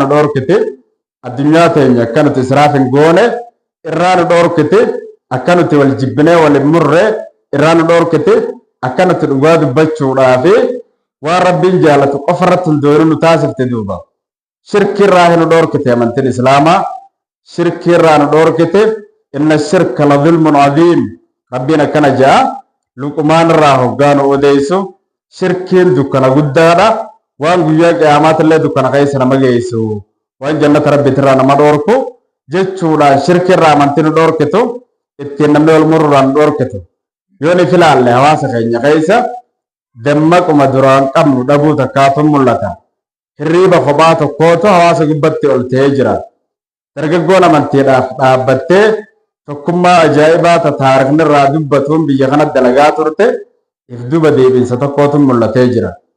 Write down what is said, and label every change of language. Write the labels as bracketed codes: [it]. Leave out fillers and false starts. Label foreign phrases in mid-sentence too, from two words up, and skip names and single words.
[om] dhoorkiti addunyaa teenya akka nuti israaf hin goone irraa nu dhoorkiti akka nuti wal jibbinee wal hin murre irraa nu dhoorkiti akka nuti dhugaa dubbachuudhaa fi waan rabbiin jaalatu qofa irratti hundoonu nu taasifte duuba shirkii irraa nu dhoorkite amantiin islaamaa shirkii irraa nu dhoorkite [ar] إن الشرك لظلم عظيم [om] rabbiin akkana jaa luqumaan irraa hoggaa nu odeessu shirkiin dukkana guddaadha waan guyyaa qiyaamaatillee dukkana keessa nama geessu waan jannata rabbiitirraa nama dhoorku jechuudhaan shirkii irraa amantii nu dhoorkitu ittiin namni wal mururraa nu dhoorkitu yoo ni filaalle hawaasa keenya keessa dammaquma duraan qabnu dhabuu takkaatu mul'ata hirriiba kophaa tokkootu hawaasa gubbatti ol ta'ee jira dargaggoon amantiidhaaf dhaabbattee tokkummaa ajaa'ibaa taarikhni irraa dubbatuun biyya kanatti dalagaa turte if duba deebiinsa tokkootu mul'atee jira